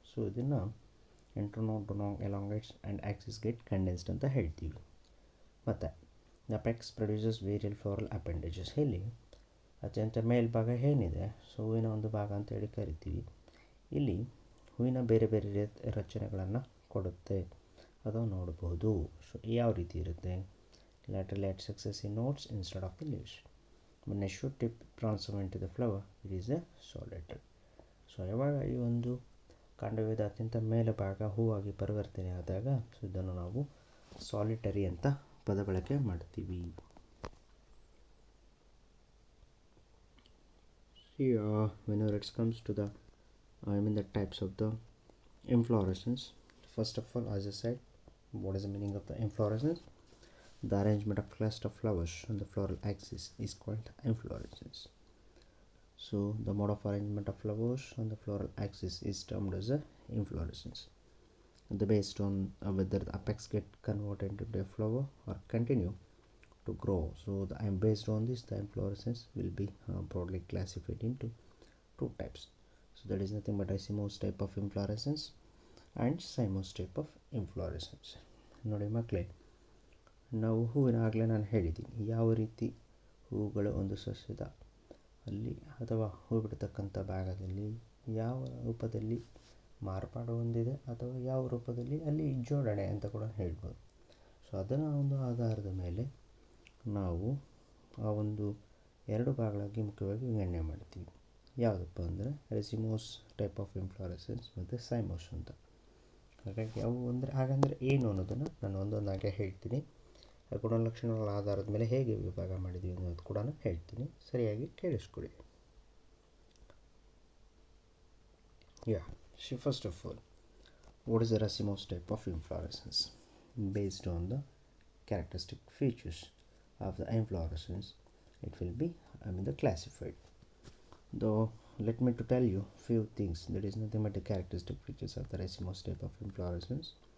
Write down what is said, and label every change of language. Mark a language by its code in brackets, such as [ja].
[kn] So ಇದನ್ನು [en] internode do not elongates and axis get condensed [kn] ಅಂತ ಹೇಳ್ತೀವಿ. [en] ಮತ್ತು the apex produces aerial floral appendages. [kn] ಇಲ್ಲಿ ಅತ್ಯಂತ ಮೇಲ್ಭಾಗ ಏನಿದೆ, ಸೊ ಹೂವಿನ ಒಂದು ಭಾಗ ಅಂತೇಳಿ ಕರಿತೀವಿ. ಇಲ್ಲಿ ಹೂವಿನ ಬೇರೆ ಬೇರೆ ರಚನೆಗಳನ್ನು ಕೊಡುತ್ತೆ, ಅದು ನೋಡಬಹುದು. ಸೊ ಯಾವ ರೀತಿ ಇರುತ್ತೆ? [en] laterally at successive nodes instead of the leaves. When a shoot tip transforms into the flower, it is a solitary. [kn] So ಯಾವಾಗ ಈ ಒಂದು ಕಾಂಡವ್ಯೂಹದ ಅತ್ಯಂತ ಮೇಲ್ಭಾಗ ಹೂವಾಗಿ ಪರಿವರ್ತನೆ ಆದಾಗ, ಸೊ ಇದನ್ನು ನಾವು ಸಾಲಿಟರಿ ಅಂತ ಪದ ಬಳಕೆ ಮಾಡ್ತೀವಿ. [en] Whenever it comes to the the types of the inflorescence, first of all, as I said, what is the meaning of the inflorescence? The arrangement of cluster of flowers on the floral axis is called inflorescence. So the mode of arrangement of flowers on the floral axis is termed as a inflorescence. Based on whether the apex get converted into a flower or continue to grow. So based on this, the inflorescence will be broadly classified into two types. So that is nothing but a Cymos type of inflorescence and Cymos type of inflorescence. [kn] ನೋಡಿ ಮಕ್ಕಳೇ, ನಾವು ಹೂವಿನ ಆಗಲೇ ನಾನು ಹೇಳಿದ್ದೀನಿ ಯಾವ ರೀತಿ ಹೂಗಳು ಒಂದು ಸಸ್ಯದ ಅಲ್ಲಿ ಅಥವಾ ಹೂ ಬಿಡ್ತಕ್ಕಂಥ ಭಾಗದಲ್ಲಿ ಯಾವ ರೂಪದಲ್ಲಿ ಮಾರ್ಪಾಡು ಹೊಂದಿದೆ ಅಥವಾ ಯಾವ ರೂಪದಲ್ಲಿ ಅಲ್ಲಿ ಜೋಡಣೆ ಅಂತ ಕೂಡ ಹೇಳ್ಬೋದು. ಸೊ ಅದರ ಒಂದು ಆಧಾರದ ಮೇಲೆ ನಾವು ಆ ಒಂದು ಎರಡು ಭಾಗಗಳಾಗಿ ಮುಖ್ಯವಾಗಿ ವಿಂಗಡಣೆ ಮಾಡ್ತೀವಿ. ಯಾವುದಪ್ಪ ಅಂದರೆ ರೆಸಿಮೋಸ್ ಟೈಪ್ ಆಫ್ ಇನ್ಫ್ಲೋರೆಸೆನ್ಸ್ ಮತ್ತು ಸೈಮೋಸ್ ಅಂತ. ಹಾಗಾಗಿ ಅವು ಅಂದರೆ ಹಾಗಂದರೆ ಏನು ಅನ್ನೋದನ್ನು ನಾನು ಒಂದೊಂದಾಗೆ ಹೇಳ್ತೀನಿ. ಗುಣಲಕ್ಷಣಗಳ ಆಧಾರದ ಮೇಲೆ ಹೇಗೆ ವಿಭಾಗ ಮಾಡಿದ್ದೀವಿ ಅನ್ನೋದು ಕೂಡ ಹೇಳ್ತೀನಿ, ಸರಿಯಾಗಿ ಕೇಳಿಸ್ಕೊಳ್ಳಿ. [en] First of all, what is the racemose type of inflorescence? Based on the characteristic features of the inflorescence, it will be classified. Though let me to tell you few things. That is nothing but the characteristic features of the racemose type of inflorescence.